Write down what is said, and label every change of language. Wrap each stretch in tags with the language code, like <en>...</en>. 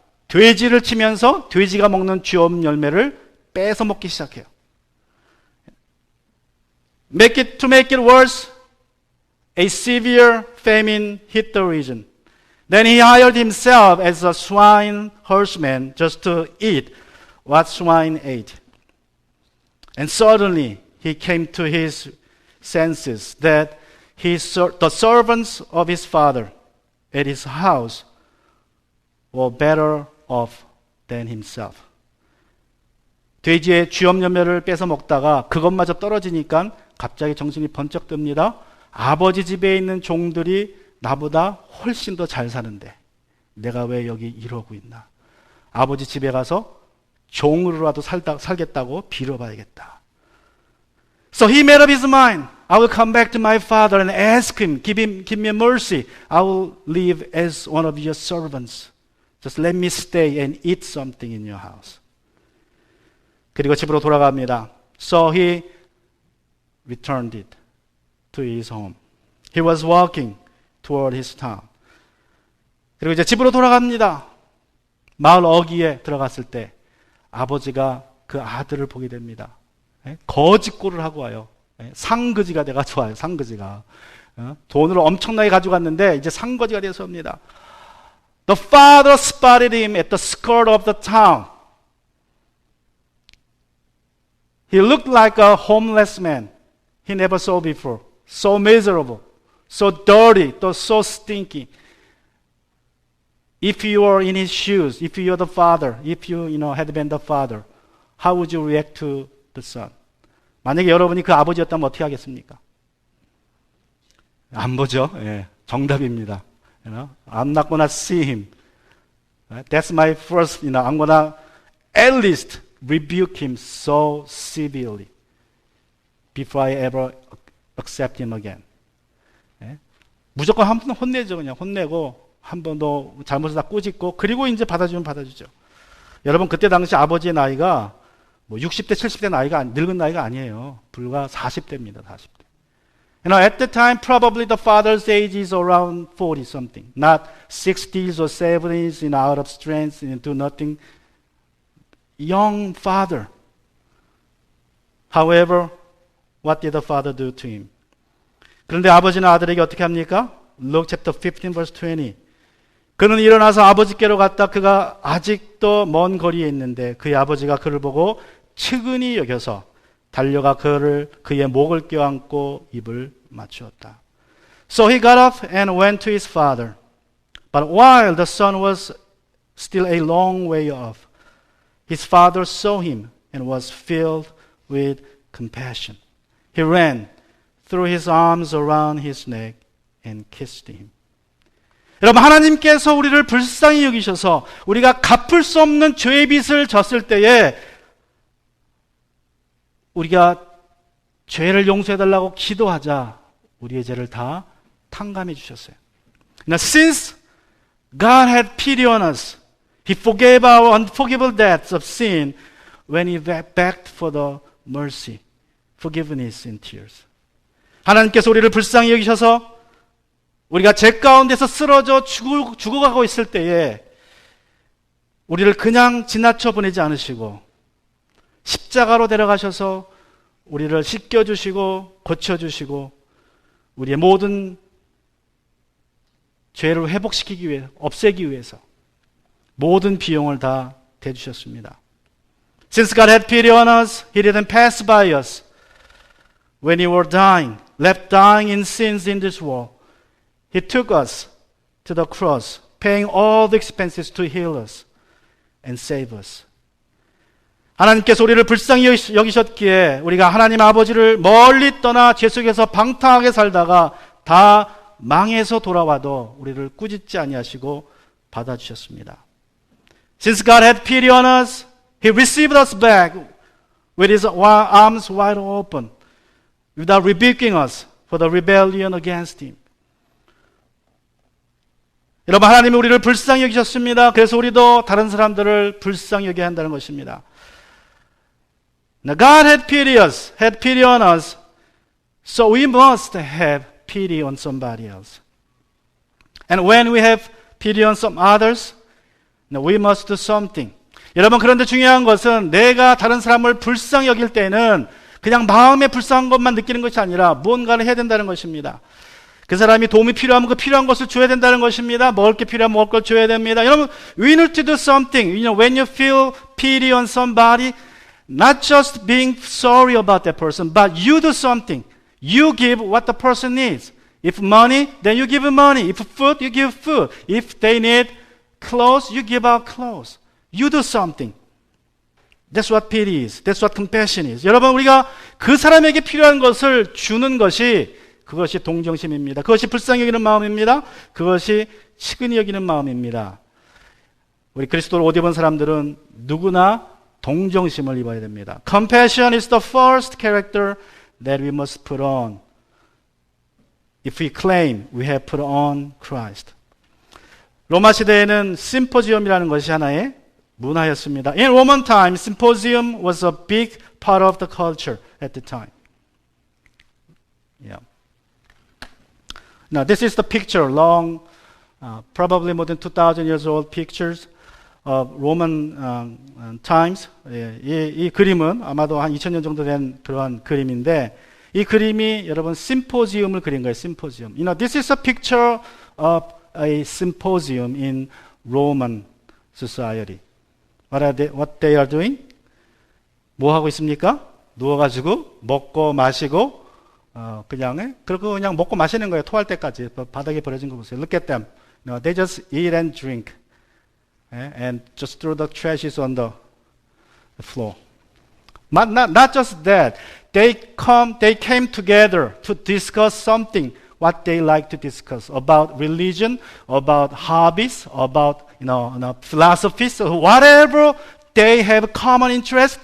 <ko>돼지를 치면서 돼지가 먹는 쥐엄 열매를 뺏어 먹기 시작해요.</ko> <en>To make it worse, a severe famine hit the region. Then he hired himself as a swine herdsman just to eat what swine ate. And suddenly he came to his senses that the servants of his father at his house were better off than himself.</en> <ko>돼지의 쥐엄 열매를 뺏어 먹다가 그것마저 떨어지니까 갑자기 정신이 번쩍 듭니다. 아버지 집에 있는 종들이 나보다 훨씬 더 잘 사는데 내가 왜 여기 이러고 있나? 아버지 집에 가서 종으로라도 살겠다고 빌어봐야겠다.</ko> <en>So he made up his mind. I will come back to my father and ask him, give me mercy. I will live as one of your servants. Just let me stay and eat something in your house.</en> <ko>그리고 집으로 돌아갑니다.</ko> <en>So he returned it to his home. He was walking toward his town.</en> <ko>그리고 이제 집으로 돌아갑니다. 마을 어귀에 들어갔을 때 아버지가 그 아들을 보게 됩니다. 거짓골을 하고 와요. 상거지가 돼가지고 와요. 상거지가. 돈을 엄청나게 가져갔는데 이제 상거지가 돼서 옵니다.</ko> <en>The father spotted him at the skirt of the town. He looked like a homeless man he never saw before. So miserable, so dirty, so stinky. If you were in his shoes, if you were the father, if you had been the father, how would you react to the son?</en> <ko>만약에 여러분이 그 아버지였다면 어떻게 하겠습니까? 안 보죠. 예, 정답입니다.</ko> <en>I'm not gonna see him. That's my first. I'm gonna at least rebuke him so severely before I ever accept him again.</en> <ko>예? 무조건 한 번 혼내죠. 그냥 혼내고 한 번 더 잘못을 다 꾸짖고 그리고 이제 받아주면 받아주죠. 여러분 그때 당시 아버지의 나이가 뭐 60대, 70대 늙은 나이가 아니에요. 불과 40대입니다. 40대.</ko> <en>You know, at the time, probably the father's age is around 40 something, not 60s or 70s, out of strength, do nothing. Young father. However, what did the father do to him?</en> <ko>그런데 아버지는 아들에게 어떻게 합니까?</ko> <en>Luke chapter 15 verse 20.</en> <ko>그는 일어나서 아버지께로 갔다. 그가 아직도 먼 거리에 있는데 그의 아버지가 그를 보고 측은히 여겨서 달려가 그의 목을 껴안고 입을 맞추었다.</ko> <en>So he got up and went to his father. But while the son was still a long way off, his father saw him and was filled with compassion. He ran, threw his arms around his neck and kissed him.</en> <ko>여러분, 하나님께서 우리를 불쌍히 여기셔서 우리가 갚을 수 없는 죄의 빚을 졌을 때에 우리가 죄를 용서해달라고 기도하자 우리의 죄를 다 탕감해 주셨어요.</ko> <en>Now, since God had pity on us, He forgave our unforgivable debts of sin when He begged for the mercy, forgiveness in tears.</en> <ko>하나님께서 우리를 불쌍히 여기셔서 우리가 죄 가운데서 쓰러져 죽어가고 있을 때에 우리를 그냥 지나쳐 보내지 않으시고 십자가로 데려가셔서 우리를 씻겨주시고 고쳐주시고 우리의 모든 죄를 회복시키기 위해 없애기 위해서 모든 비용을 다 대주셨습니다.</ko> <en>Since God had pity on us, He didn't pass by us when we were dying, left dying in sins in this world. He took us to the cross, paying all the expenses to heal us and save us.</en> <ko>하나님께서 우리를 불쌍히 여기셨기에 우리가 하나님 아버지를 멀리 떠나 죄 속에서 방탕하게 살다가 다 망해서 돌아와도 우리를 꾸짖지 아니하시고 받아주셨습니다.</ko> <en>Since God had pity on us, He received us back with His arms wide open, without rebuking us for the rebellion against Him.</en> <ko>여러분, 하나님이 우리를 불쌍히 여기셨습니다. 그래서 우리도 다른 사람들을 불쌍히 여겨야 한다는 것입니다.</ko> <en>Now God had pity on us, so we must have pity on somebody else. And when we have pity on some others, now we must do something.</en> <ko>여러분, 그런데 중요한 것은 내가 다른 사람을 불쌍히 여길 때는 그냥 마음에 불쌍한 것만 느끼는 것이 아니라 무언가를 해야 된다는 것입니다. 그 사람이 도움이 필요하면 그 필요한 것을 줘야 된다는 것입니다. 먹을 게 필요하면 먹을 걸 줘야 됩니다.</ko> <en>여러분, we need to do something. When you feel pity on somebody, not just being sorry about that person, but you do something. You give what the person needs. If money, then you give money. If food, you give food. If they need clothes, you give out clothes. You do something. That's what pity is. That's what compassion is.</en> <ko>여러분, 우리가 그 사람에게 필요한 것을 주는 것이 그것이 동정심입니다. 그것이 불쌍히 여기는 마음입니다. 그것이 측은히 여기는 마음입니다. 우리 그리스도를 옷 입은 사람들은 누구나 동정심을 입어야 됩니다.</ko> <en>Compassion is the first character that we must put on if we claim we have put on Christ.</en> <ko>로마 시대에는 심포지엄이라는 것이 하나의 문화였습니다.</ko> <en>In Roman time, symposium was a big part of the culture at the time. Yeah. Now, this is the picture, long, probably more than 2,000 years old pictures of Roman times.</en> <ko>이 그림은 아마도 한 2,000년 정도 된 그러한 그림인데 이 그림이 여러분 심포지움을 그린 거예요. 심포지움.</ko> <en>This is a picture of a symposium in Roman society. What they are doing?</en> <ko>뭐 하고 있습니까? 누워가지고 먹고 마시고 그리고 그냥 먹고 마시는 거예요. 토할 때까지. 바닥에 버려진 거 보세요.</ko> <en>Look at them. They just eat and drink. And just throw the trashes on the floor. Not just that. They came together to discuss something, what they like to discuss about religion, about hobbies, about philosophies, whatever they have common interest.</en>